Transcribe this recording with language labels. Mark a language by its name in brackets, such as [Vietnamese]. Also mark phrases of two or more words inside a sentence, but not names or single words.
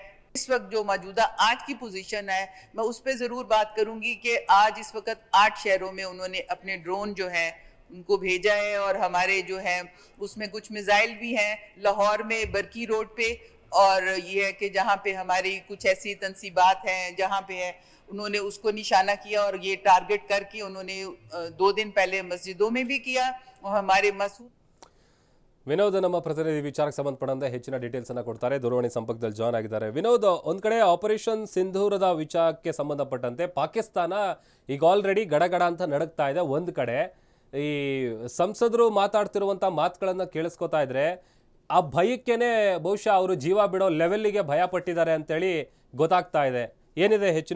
[Urdu] اس وقت جو موجودہ آج کی پوزیشن ہے، میں اس پر ضرور بات کروں گی کہ آج اس وقت 8 شہروں میں انہوں نے اپنے ڈرون جو ہے ان کو بھیجا ہے اور ہمارے جو ہے اس میں کچھ میزائل بھی ہیں لاہور میں برکی روڈ پہ، اور یہ ہے کہ جہاں پہ ہماری کچھ ایسی تنصیبات ہیں جہاں پہ ہے انہوں نے اس کو نشانہ کیا اور یہ ٹارگٹ کر کے انہوں نے 2 دن پہلے مسجدوں میں بھی کیا. اور ہمارے مسعود [Kannada] ವಿನೋದ್ ನಮ್ಮ ಪ್ರತಿನಿಧಿ ವಿಚಾರಕ್ಕೆ ಸಂಬಂಧಪಟ್ಟಂತೆ ಹೆಚ್ಚಿನ ಡೀಟೇಲ್ಸ್ ಅನ್ನ ಕೊಡ್ತಾರೆ. ದೂರವಾಣಿ ಸಂಪರ್ಕದಲ್ಲಿ ಜಾಯ್ನ್ ಆಗಿದ್ದಾರೆ. ವಿನೋದ್, ಒಂದ್ ಕಡೆ ಆಪರೇಷನ್ ಸಿಂಧೂರದ ವಿಚಾರಕ್ಕೆ ಸಂಬಂಧಪಟ್ಟಂತೆ ಪಾಕಿಸ್ತಾನ ಈಗ ಆಲ್ರೆಡಿ ಗಡಗಡ ಅಂತ ನಡಕ್ತಾ ಇದೆ. ಒಂದ್ ಕಡೆ ಈ ಸಂಸದರು ಮಾತಾಡ್ತಿರುವಂತ ಮಾತುಗಳನ್ನ ಕೇಳಿಸ್ಕೊತಾ ಇದ್ರೆ ಆ ಭಯಕ್ಕೇನೆ ಬಹುಶಃ ಅವರು ಜೀವ ಬಿಡೋ ಲೆವೆಲ್ಗೆ ಭಯ ಪಟ್ಟಿದ್ದಾರೆ ಅಂತೇಳಿ ಗೊತ್ತಾಗ್ತಾ ಇದೆ.